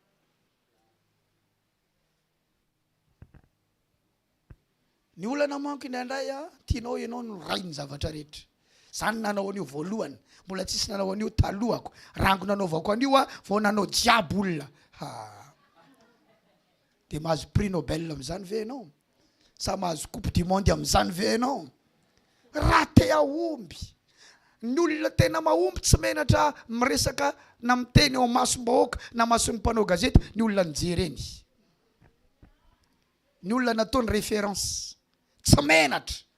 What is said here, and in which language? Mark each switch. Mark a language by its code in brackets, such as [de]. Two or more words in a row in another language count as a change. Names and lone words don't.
[mg] Ny olana manko indray tianao ianao no ray ny zavatra rehetra. Zany nanao an'io voalohany, mbola tsisy nanao an'io talohako. Rango nanaovako an'io vao nanao jiaby olona. Dia mahazo [fr] prix Nobel [mg] amin'izany ve ianao? Sa mahazo [fr] coupe du monde [mg] amin'izany ve ianao? Raha te ahomby. Ny olona tena mahomby tsy menatra miresaka na miteny ao masom-bahoaka na mason'ny mpanao gazety, ny olona nijereny. Ny olona nataony référence. Tsy menatra.